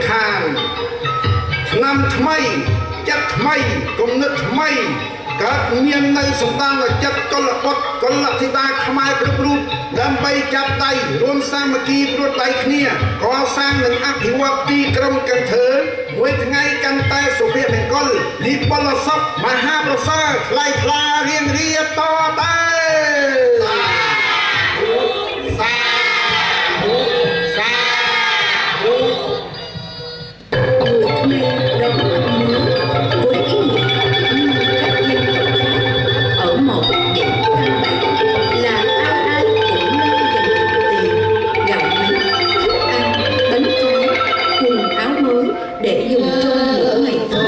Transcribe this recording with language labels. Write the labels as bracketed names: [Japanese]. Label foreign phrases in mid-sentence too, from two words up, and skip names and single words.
[Khmer] ខានឆ្នាំថ្មីចិត្តថ្មីគំនិតថ្មីកើតមាននៅសម្ដានចិត្តកុលបុត្រកុលធីតាខ្មែរគ្រប់រូបដើម្បីចាប់ដៃរួមសាមគ្គីព្រួតដៃគ្នាកសាងនិងអភិវឌ្ឍទីក្រុងកន្ធើមួយថ្ងៃកាន់តែសុភមង្គលនិពលសុខមហាប្រសើរថ្លៃថ្លារៀងរាតតែសាធុសាធុ [Vietnamese] ở một điểm căn bản là ai ai cũng lo dành tiền gạo nếp thức ăn bánh trái quần áo mới để dùng trong những ngày Tết.